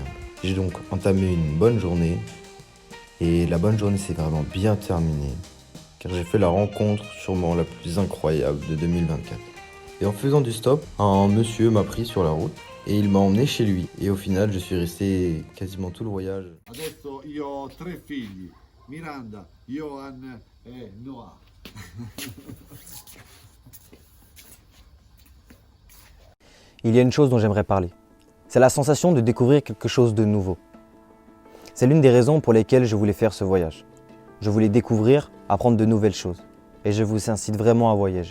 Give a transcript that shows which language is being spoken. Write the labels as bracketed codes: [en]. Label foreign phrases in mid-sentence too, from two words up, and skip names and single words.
[fr] J'ai donc entamé une bonne journée et la bonne journée s'est vraiment bien terminée car j'ai fait la rencontre sûrement la plus incroyable de 2024. Et en faisant du stop, un monsieur m'a pris sur la route et il m'a emmené chez lui. Et au final, je suis resté quasiment tout le voyage. [it] Adesso io ho 3 figli, Miranda, Johan e Noah. [fr] Il y a une chose dont j'aimerais parler. C'est la sensation de découvrir quelque chose de nouveau. C'est l'une des raisons pour lesquelles je voulais faire ce voyage. Je voulais découvrir, apprendre de nouvelles choses. Et je vous incite vraiment à voyager.